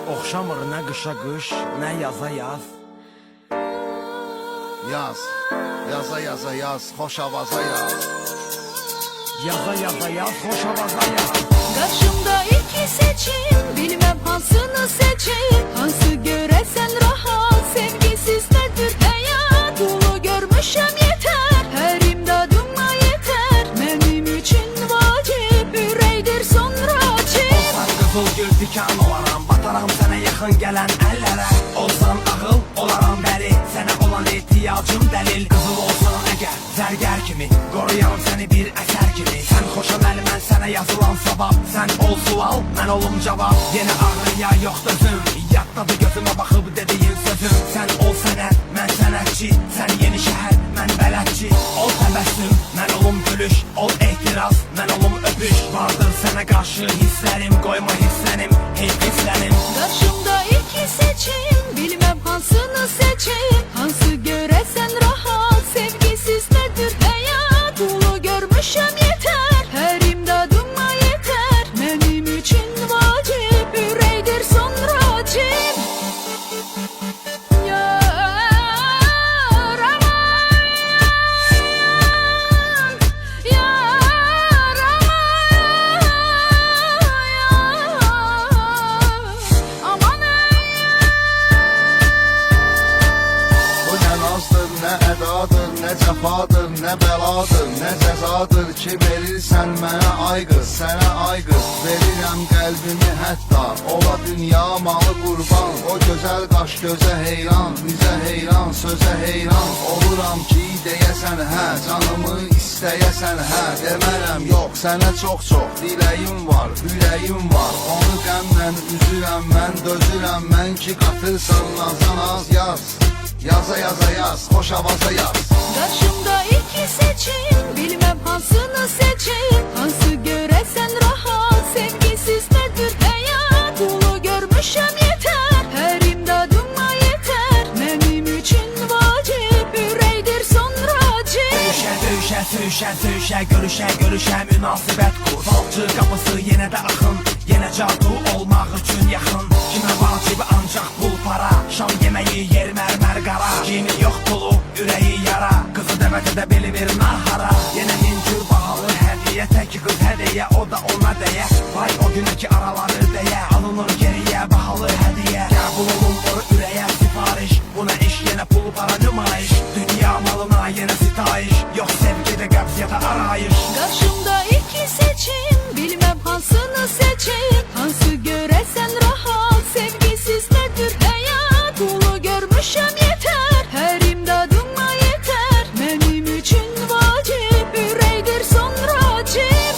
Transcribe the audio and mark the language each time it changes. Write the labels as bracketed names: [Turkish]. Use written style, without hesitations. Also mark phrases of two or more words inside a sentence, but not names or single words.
[Azerbaijani] oxşamır nə qışa qış, nə yaza yaz. Yaz, yaza yaza yaz, xoş avaza yaz. Yaza yaza yaz, xoş avaza yaz. [Turkish] Karşımda iki seçim, bilmem hansını seçeyim. Hansı göresen rahat, sevgisiz nedir hayat. Dolu görmüşem yeter, her imdadıma yeter. Benim için vacip, üreydir sonra açıp. [Azerbaijani] Olsan qızıl gül dikan olaram, bataram sənə yaxın gələn əllərə. Olsan ağıl olaram bəli, sənə olan ihtiyacım dəlil. Qızıl olsan əgər, zərgər kimi, qoruyaram səni bir əsər kimi. Sən xoşam əli, mən sənə yazılan savab. Sən ol sual, mən olum cavab. Yeni ağrıya yox dözüm, yaddadır gözümə baxıb dediyin sözüm. Sən ol sənət, mən sənətçi. Sən yeni şəhər, mən bələdçi. Ol təbəssüm, mən olum gülüş. Ol ehtiras, mən olum öpüş. Vardır sənə qarşı hisslərim, qoyma hisslənim, heyf hisslənim. [Turkish] Karşımda iki seçim, bilmem hansını seçeyim. Hansı göresen rahat, sevgisiz nedir hayat. Dolu görmüşem yeter, her imdadıma yeter. Benim için vacip, üreydir sonra acip. [Azerbaijani] Yar aman, yar aman, Bu nə nazdır, nə ədadır, nə cəfadır, nə bəladır, nə cəzadır ki verirsən mənə ay qız, sənə ay qız. Verirəm qəlbimi hətta, ola dünya malı qurban. O gözəl qaş gözə heyran, bizə heyran, sözə heyran. Oluram ki deyəsən hə, canımı istəyəsən hə. Demərəm yox, sənə çox-çox diləyim var, ürəyim var. Onu qəmlə üzürəm mən, dözürəm mən ki qatırsan nazan az yaz. Yaza yaza yaz, xoş avaza yaz. [Turkish] Karşımda iki seçim, bilmem hansını seçeyim. Hansı göresen rahat, sevgisiz nedir hayat. Dolu görmüşem yeter, her imdadıma yeter. Benim için vacip, üreydir sonra acip. [Azerbaijani] Döyüşə, döyüşə, söyüşə, söyüşə, görüşə, görüşə, münasibət qur. Falcı qapısı yenə də axın, yenə cadu olmaq üçün yaxın. Kimə vacibi ancaq pul para, şam yeməyi yer mərmər qara. Kimi yox pulu, ürəyi yara, qızı dəvət edə bilmir nahara. Yenə min cür bahalı hədiyyə, tək qız hədiyyə, o da ona dəyə. Vay o günəki araları deyə, alınır geriyə bahalı hədiyyə. Qəbul olunur ürəyə sifariş, buna iş yenə pul para nümayiş. Dünya malına yenə sitayiş, yox sevgidə qəbz ya da arayış. [Turkish] Karşımda iki seçim, bilmem hansını seçeyim. Hansı göresen rahat, sevgisiz nedir hayat. Dolu görmüşem yeter, her imdadıma yeter. Benim için vacip, üreydir sonra acip.